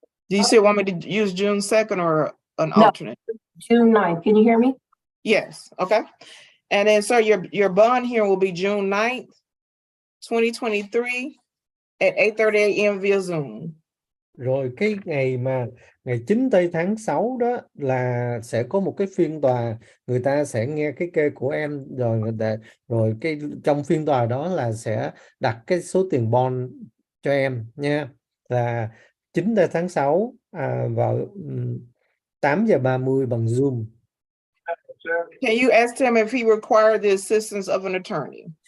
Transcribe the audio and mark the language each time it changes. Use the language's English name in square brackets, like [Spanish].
[English] Do you still want me to use June 2nd or an alternate? June 9th. Can you hear me? Yes. Okay. And then, sir, your bond hearing will be June 9th, 2023 at 8:30 a.m. via Zoom. [Vietnamese] Rồi cái ngày 9 tây tháng 6 đó là sẽ có một cái phiên tòa, người ta sẽ nghe cái kê của em rồi cái trong phiên tòa đó là sẽ đặt cái số tiền bond cho em nha, là 9 tây tháng 6 vào 8:30 bằng Zoom. [English] Can you ask him if he required the assistance of an attorney?